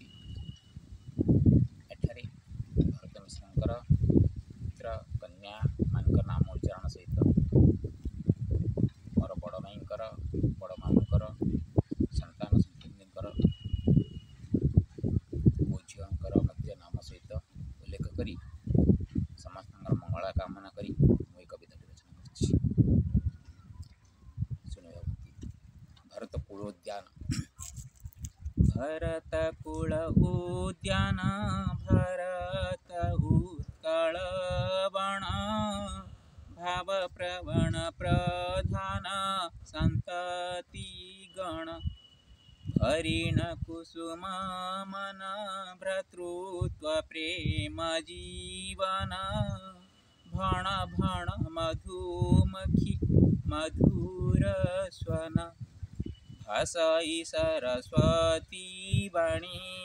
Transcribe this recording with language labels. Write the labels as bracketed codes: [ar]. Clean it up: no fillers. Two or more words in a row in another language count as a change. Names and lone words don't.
[or] ଏଠାରେ ଭରତ ମିଶ୍ରଙ୍କର ପୁତ୍ର କନ୍ୟାମାନଙ୍କ ନାମ ଉଚ୍ଚାରଣ ସହିତ ମୋର ବଡ଼ ମାଇଙ୍କର ବଡ଼ ମାମୁଁଙ୍କର ସନ୍ତାନ ସନ୍ତତିଙ୍କର ମୋ ଝିଅଙ୍କର ମଧ୍ୟ ନାମ ସହିତ ଉଲ୍ଲେଖ କରି ସମସ୍ତଙ୍କର ମଙ୍ଗଳ କାମନା କରି ମୁଁ ଏହି କବିତାଟି ରଚନା କରିଛି। ଶୁଣିବାକୁ ଭାରତ କୂଳ ଉଦ୍ୟାନ। ଭରତ କୁଳ ଉଦ୍ୟାନ ଭରତ ଉତ୍କଳ ବଣ ଭାବ ପ୍ରବଣ ପ୍ରଧାନ ସନ୍ତତି ଗଣ ହରିଣ କୁସୁମ ମନ ଭ୍ରାତୃତ୍ୱ ପ୍ରେମ ଜୀବନ ଭଣ ଭଣ ମଧୁମଖୀ ମଧୁର ସ୍ୱନ ଭାଷାଈ ସରସ୍ୱତୀ ବାଣୀ